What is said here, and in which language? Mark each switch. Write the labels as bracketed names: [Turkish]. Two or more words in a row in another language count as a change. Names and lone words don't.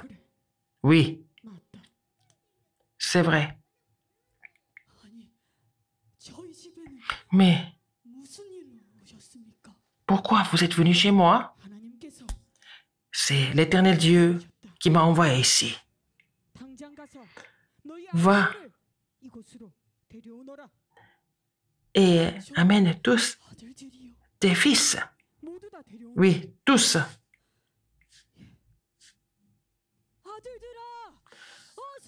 [French] Oui, c'est vrai. Mais pourquoi vous êtes venu chez moi? C'est l'Éternel Dieu qui m'a envoyé ici. [Korean] 당장 가서 너희 [French] Va [Korean] 아들을 이곳으로 데려오너라. [French] et amène tous [Korean] 아들들이요. [French] tes fils. [Korean] 모두 다 데려오너라. [French] Oui, tous. [Korean] 아들들아. 어서